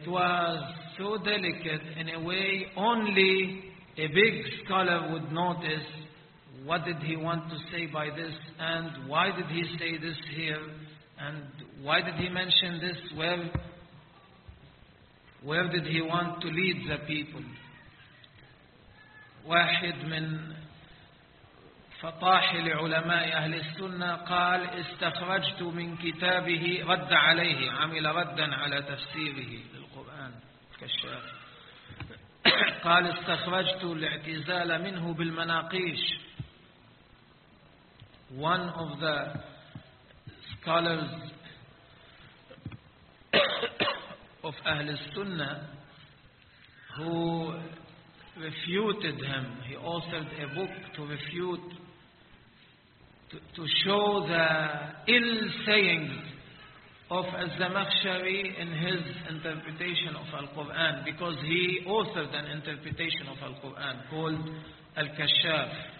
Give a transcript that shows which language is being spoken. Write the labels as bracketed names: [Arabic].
[English] It was so delicate in a way only a big scholar would notice. What did he want to say by this, and why did he say this here, and why did he mention this? Where did he want to lead the people? [Arabic] واحد من فطاحل علماء أهل السنة قال استخرجت من كتابه رد عليه عمل ردا على تفسيره للقرآن كشاف قال استخرجت الاعتزال منه بالمناقيش. [English] One of the scholars of أهل السنة who refuted him, he authored a book to refute, to show the ill sayings of Az-Zamakhshari in his interpretation of Al-Quran, because he authored an interpretation of Al-Quran called Al-Kashaf.